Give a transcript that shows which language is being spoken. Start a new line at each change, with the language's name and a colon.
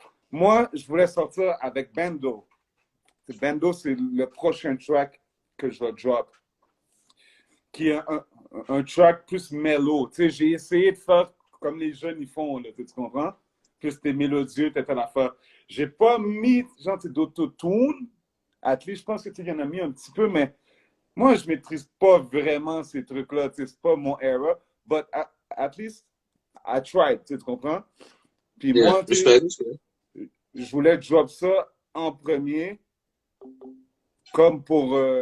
French: Moi, je voulais sortir avec Bando. Bando, c'est le prochain track que je vais drop, qui est un track plus mellow. Tu sais, j'ai essayé de faire comme les jeunes ils font, là, tu comprends? Plus t'es mélodieux, t'es à l'affaire. J'ai pas mis, genre, d'autotune.
English: At least,
French: je pense que tu y en as mis un petit peu, mais moi, je maîtrise pas vraiment ces trucs-là. C'est pas mon era.
English: But at least, I tried,
French: tu comprends? Puis moi, je voulais drop ça en premier, comme pour